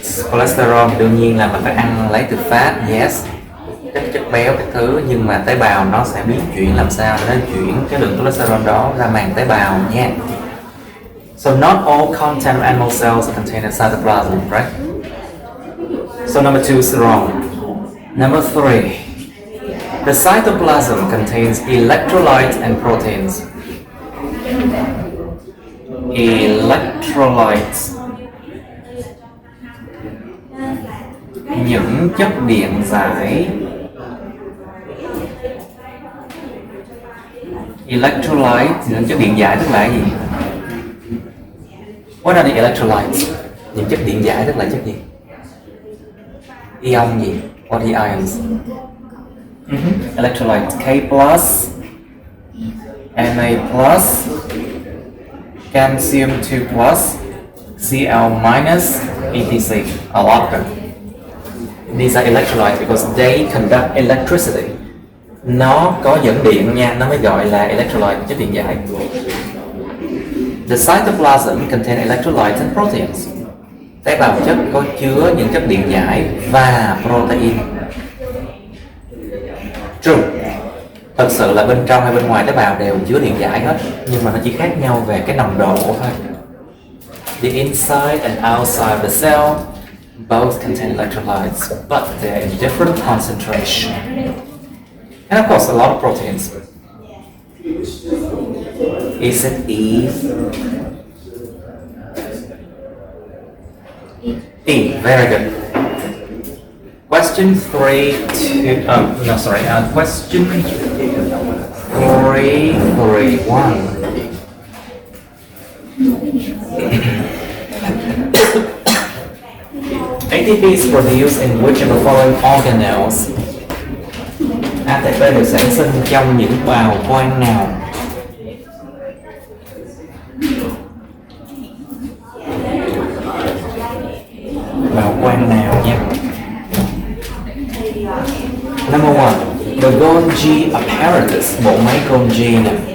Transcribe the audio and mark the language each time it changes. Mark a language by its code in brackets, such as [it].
[vi] Cholesterol thì đương nhiên là mình phải ăn lấy từ fat, yes. Các chất béo các thứ, nhưng mà tế bào nó sẽ biến chuyển làm sao để nó chuyển cái lượng cholesterol đó ra màng tế bào nha. [en] So not all content of animal cells are contained in cytoplasm, right? So number 2 is wrong. Number 3. The cytoplasm contains electrolytes and proteins. [vi] Electrolytes, những chất điện giải. Electrolytes, những chất điện giải tức là gì? [en] What are the electrolytes? [vi] Những chất điện giải tức là chất gì? Ion gì? [en] What are the ions? Electrolytes K plus, Na plus, calcium 2 plus, Cl minus, etc. A lot of them. These are electrolytes because they conduct electricity. [vi] Nó có dẫn điện nha, nó mới gọi là electrolyte, chất điện giải. [en] The cytoplasm contains electrolytes and proteins. [vi] Tế bào chất có chứa những chất điện giải và protein. True. Thật sự là bên trong hay bên ngoài tế bào đều chứa điện giải hết, nhưng mà nó chỉ khác nhau về cái nồng độ thôi. [en] The inside and outside of the cell both contain electrolytes, but they're in different concentration. And of course, a lot of proteins. Is it E? E, very good. Question 3 to, question 331. ATP is produced in which of the following organelles? [vi] ATP được sản sinh trong những bào quang nào? Bào quang nào nhé? [en] Number 1, the Golgi apparatus, [vi] bộ máy Golgi nè.